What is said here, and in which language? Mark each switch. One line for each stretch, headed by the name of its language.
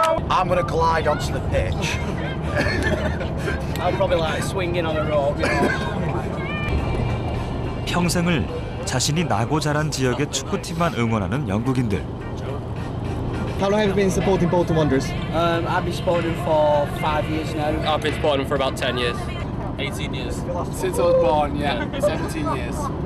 English: I'm going to glide onto the pitch. I'll probably like swing in on the rope.
Korean: 평생을 자신이 나고 자란 지역의 축구팀만 응원하는 영국인들.
English: How long have you been supporting Bolton Wanderers? I've been supporting for 5 years now. I've been supporting for about 10 years. 18 years. Since I was born, yeah, 17 years.